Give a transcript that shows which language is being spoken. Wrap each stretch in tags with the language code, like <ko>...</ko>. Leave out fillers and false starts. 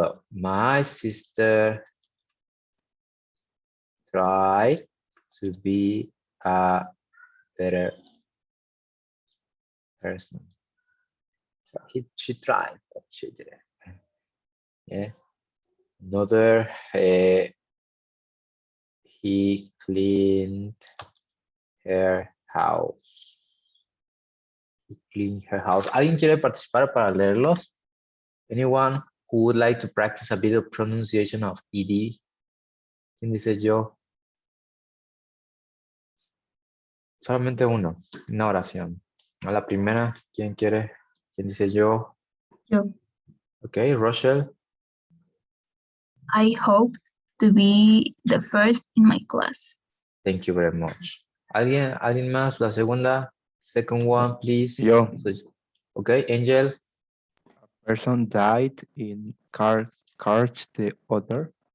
<en>My sister tried to be a better person. She tried, but she didn't. Yeah. Another, he cleaned her house. He cleaned her house.</en> <es>¿Alguien quiere participar para leerlos?</es> <en>Anyone who would like to practice a bit of pronunciation of ed?</en> <es>¿Quién dice yo? Solamente uno, una oración. A la primera, ¿quién quiere? ¿Quién dice yo? Yo.</es> <en>Okay, Rochelle. I hope to be the first in my class. Thank you very much.</en> <es>¿Alguien más? La segunda,</es> <en>second one, please.</en> <es>Yo.</es> <en>Okay, Angel. Person died in car crash the other</en>